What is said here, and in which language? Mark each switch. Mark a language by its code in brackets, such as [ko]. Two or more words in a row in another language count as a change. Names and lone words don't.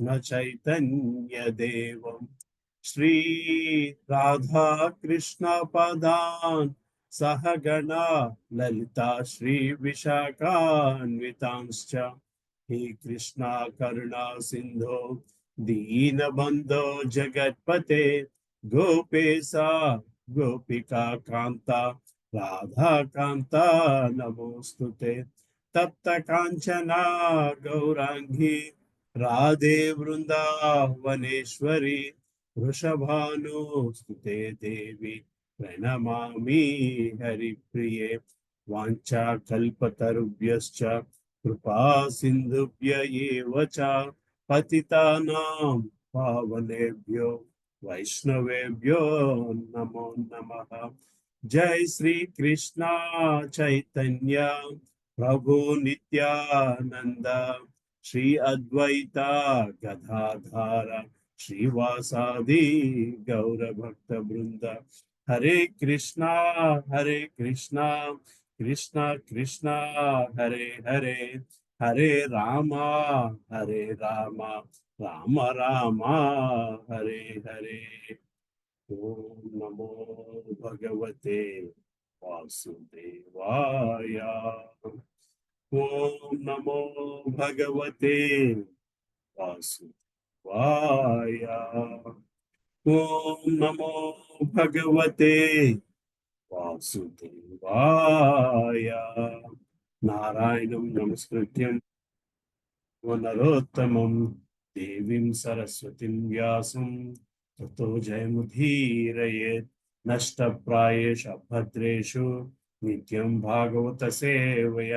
[sa] चैतन्य देवं श्री राधा कृष्ण पदान् सहगणा ललिता श्री विशाखान्वितांश्च हे कृष्ण करुणा सिन्धो दीनबन्धो जगत्पते गोपेश गोपिका कान्त राधा कान्त नमोस्तुते. तप्त काञ्चना गौराङ्गि राधे वृन्दावनेश्वरि वृषभानुस्तुते देवि प्रणमामि हरिप्रिये. वाञ्छा कल्पतरुभ्यश्च कृपा सिन्धुभ्य एव च पतितानां पावनेभ्यो वैष्णवेभ्यो नमो नमः. जय श्री कृष्ण चैतन्य प्रभु नित्यानन्द श्री अद्वैत गदाधार श्रीवासादि गौर भक्त बृन्द. हरे कृष्ण कृष्ण कृष्ण हरे हरे, हरे राम राम राम राम हरे हरे. ॐ नमो भगवते वासुदेवाय. ॐ नमो भगवते वासुदेवाय. ॐ नमो भगवते वासुदेवाय. नारायणं नमस्कृत्यं नरोत्तमं देवीं सरस्वतिं व्यासं ततो जयमुदीरयेत्. नष्टप्रायेषु भद्रेषु नित्यं भागवत सेवया.